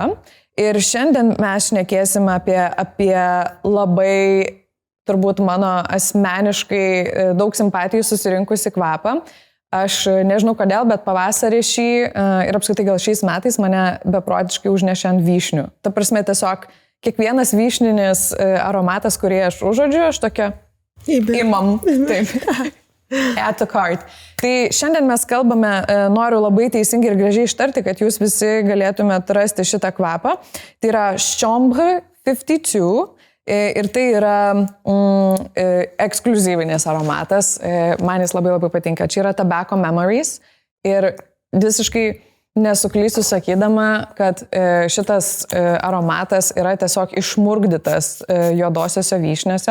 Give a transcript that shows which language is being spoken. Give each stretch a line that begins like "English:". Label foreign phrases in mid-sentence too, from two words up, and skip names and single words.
Lithuanian: Ir šiandien mes šnekėsim apie labai, turbūt mano asmeniškai daug simpatijų susirinkusi kvapą. Aš nežinau kodėl, bet pavasarį šį ir apskritai gal šiais metais mane beprotiškai užnešė ant vyšnių. Ta prasme, tiesiog kiekvienas vyšninis aromatas, kurį aš užuodžiu, aš tokia imam. Taip.
English: Add to cart.
Lithuanian: Tai šiandien mes kalbame, noriu labai teisingai ir gražiai ištarti, kad jūs visi galėtumėte rasti šitą kvapą. Tai yra Chambre 52. Ir tai yra ekskliuzyvinis aromatas, man jis labai patinka. Čia yra Tobacco Memories ir visiškai nesuklysiu sakydama, kad šitas aromatas yra tiesiog išmurgdytas juodosiose vyšniuose.